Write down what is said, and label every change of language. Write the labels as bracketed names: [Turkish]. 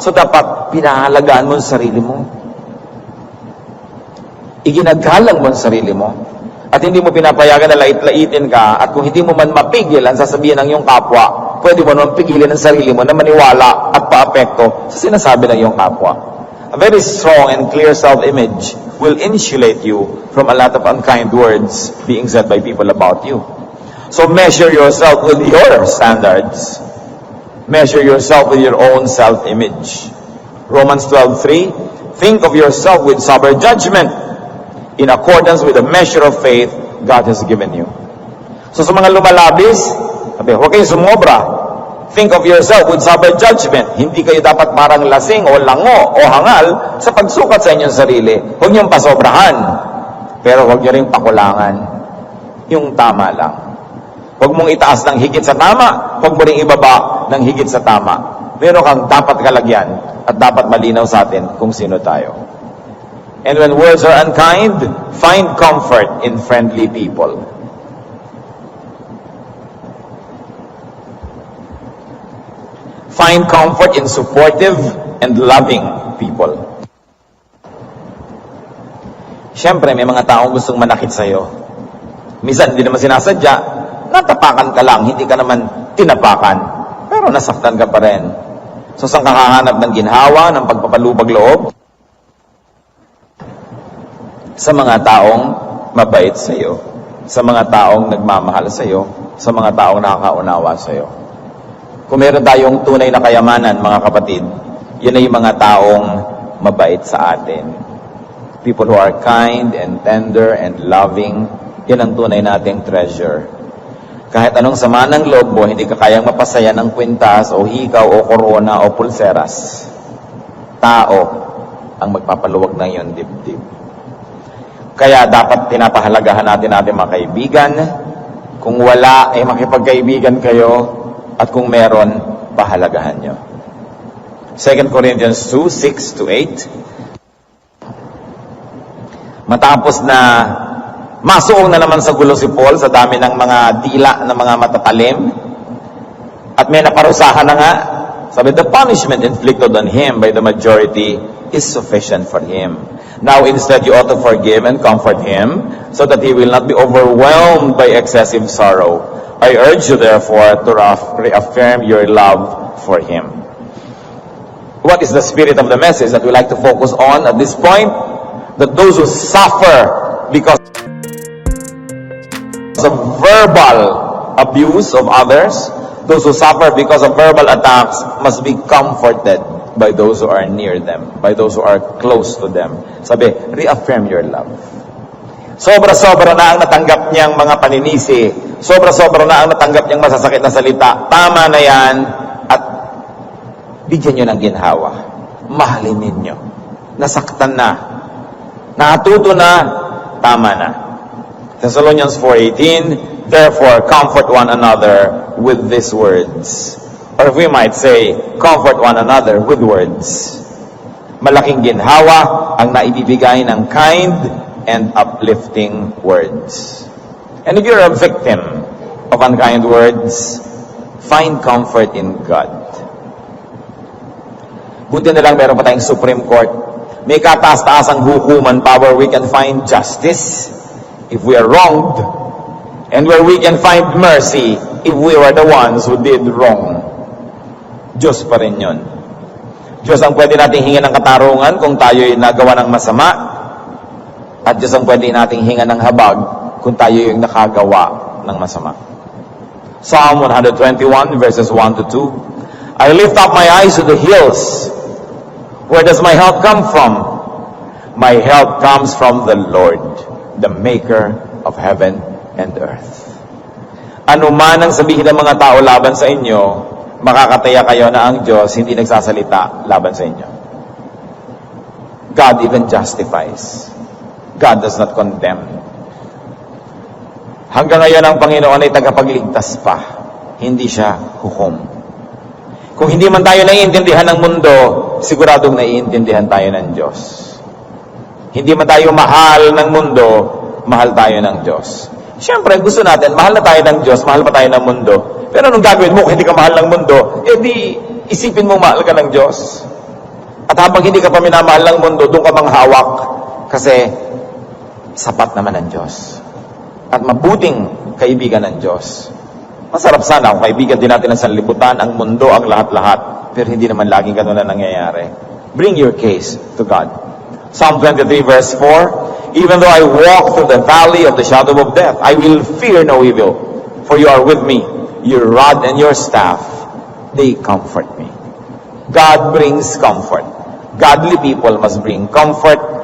[Filipino] So dapat pinahalagaan mo ang sarili mo. Iginagalang mo ang sarili mo. At hindi mo pinapayagan na lait-laitin ka, at kung hindi mo man mapigil ang sasabihin ng iyong kapwa, pwede mo naman pigilin ang sarili mo na maniwala at paapekto sa sinasabi ng iyong kapwa. [English] A very strong and clear self-image will insulate you from a lot of unkind words being said by people about you. So measure yourself with your standards. Measure yourself with your own self-image. Romans 12:3, think of yourself with sober judgment, in accordance with the measure of faith God has given you. [Filipino] So sa mga lumalabis, sabi, huwag kayong sumobra. [English] Think of yourself with sober judgment. [Filipino] Hindi kayo dapat parang lasing o lango o hangal sa pagsukat sa inyong sarili. Huwag niyong pasobrahan. Pero huwag niyo rin pakulangan. Yung tama lang. Huwag mong itaas ng higit sa tama. Huwag mo rin ibaba ng higit sa tama. Meron kang dapat kalagyan at dapat malinaw sa atin kung sino tayo. [English] And when words are unkind, find comfort in friendly people. Find comfort in supportive and loving people. [Filipino] Siyempre, may mga taong gustong manakit sa'yo. Minsan, hindi naman sinasadya. Natapakan ka lang, hindi ka naman tinapakan. Pero nasaktan ka pa rin. So, saan ka hahanap ng ginhawa, ng pagpapalubag loob? Sa mga taong mabait sa iyo, sa mga taong nagmamahal sa iyo, sa mga taong nakakaunawa sa iyo. Kung meron tayong tunay na kayamanan, mga kapatid, yun ay yung mga taong mabait sa atin. [English] People who are kind and tender and loving, [Filipino] yun ang tunay nating treasure. Kahit anong sama ng loob mo, hindi ka kayang mapasaya ng kwintas o hikaw o korona o pulseras. Tao ang magpapaluwag ng iyong dibdib. Kaya dapat pinapahalagahan natin mga kaibigan. Kung wala, ay makipagkaibigan kayo. At kung meron, pahalagahan nyo. [English] 2 Corinthians 2:6-8. [Filipino] Matapos na masuong na naman sa gulo si Paul sa dami ng mga dila ng mga matatalim. At may naparusahan na nga. Sabi, [English] the punishment inflicted on him by the majority is sufficient for him. Now instead you ought to forgive and comfort him, so that he will not be overwhelmed by excessive sorrow. I urge you therefore to reaffirm your love for him. What is the spirit of the message that we like to focus on at this point? That those who suffer because of verbal abuse of others, those who suffer because of verbal attacks must be comforted by those who are near them, by those who are close to them. [Filipino] Sabi, [English] reaffirm your love. [Filipino] Sobra-sobra na ang natanggap niyang mga paninisi. Sobra-sobra na ang natanggap niyang masasakit na salita. Tama na yan. At bigyan niyo ng ginhawa. Mahalin ninyo. Nasaktan na. Natuto na. Tama na. [English] Thessalonians 4:18, therefore comfort one another with these words. Or if we might say, comfort one another with words. [Filipino] Malaking ginhawa ang naibibigay ng [English] kind and uplifting words. And if you're a victim of unkind words, find comfort in God. [Filipino] Buti na lang meron pa tayong Supreme Court. May kataas-taasang hukuman pa [English] where we can find justice if we are wronged, and where we can find mercy if we were the ones who did wrong. [Filipino] Diyos pa rin yun. Diyos ang pwede nating hinga ng katarungan kung tayo'y nagawa ng masama, at Diyos ang pwede nating hinga ng habag kung tayo yung nakagawa ng masama. [English] Psalm 121 verses 1 to 2. I lift up my eyes to the hills. Where does my help come from? My help comes from the Lord, the maker of heaven and earth. [Filipino] Ano man ang sabihin ng mga tao laban sa inyo, makakataya kayo na ang Diyos hindi nagsasalita laban sa inyo. [English] God even justifies. God does not condemn. [Filipino] Hanggang ngayon ang Panginoon ay tagapagligtas pa. Hindi siya hukom. Kung hindi man tayo naiintindihan ng mundo, siguradong naiintindihan tayo ng Diyos. Hindi man tayo mahal ng mundo, mahal tayo ng Diyos. Siyempre, gusto natin, mahal na tayo ng Diyos, mahal pa tayo ng mundo. Pero anong gagawin mo kung hindi ka mahal ng mundo? Di isipin mo mahal ka ng Diyos. At habang hindi ka pa minamahal ng mundo, doon ka manghawak. Kasi sapat naman ang Diyos. At mabuting kaibigan ng Diyos. Masarap sana kung kaibigan din natin ang sanlibutan, ang mundo, ang lahat-lahat. Pero hindi naman laging ganun na nangyayari. [English] Bring your case to God. Psalm 23 verse 4, Even though I walk through the valley of the shadow of death, I will fear no evil, for you are with me. Your rod and your staff, they comfort me. God brings comfort. Godly people must bring comfort.